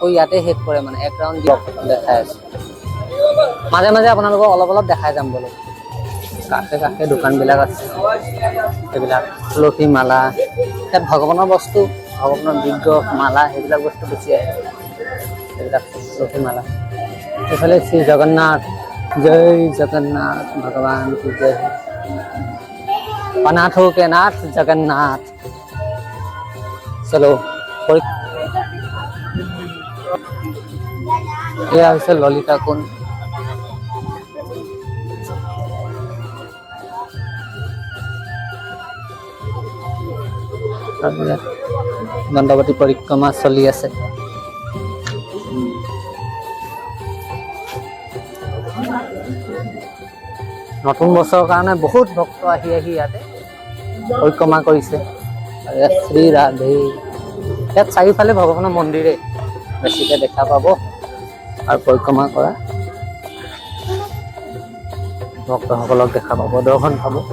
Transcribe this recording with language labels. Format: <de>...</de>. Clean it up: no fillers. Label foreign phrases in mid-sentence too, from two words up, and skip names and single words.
<as>ইয়াতে শেষ কৰে মানে এক ৰাউণ্ড দেখাই আছোঁ মাজে মাজে আপোনালোকক অলপ অলপ দেখাই যাম বোলো কাষে কাষে দোকানবিলাক আছে সেইবিলাক তুলসী মালা ইয়াত ভগৱানৰ বস্তু ভগৱানৰ বিগ্ৰহ মালা সেইবিলাক বস্তু বেছি আহে সেইবিলাক তুলসী মালা এইফালে শ্ৰী জগন্নাথ</as> <hi>जय जगन्नाथ भगवान की जय अनाथों के नाथ जगन्नाथ चलो यह है ललिता कुंड दंडवती परिक्रमा चली আছে</hi> <as>নতুন বছৰৰ কাৰণে বহুত ভক্ত আহি ইয়াতে পৰিক্ৰমা কৰিছে শ্ৰী ৰাধে ইয়াত চাৰিওফালে ভগৱানৰ মন্দিৰে বেছিকৈ দেখা পাব আৰু পৰিক্ৰমা কৰা ভক্তসকলক দেখা পাব দৰ্শন পাব</as>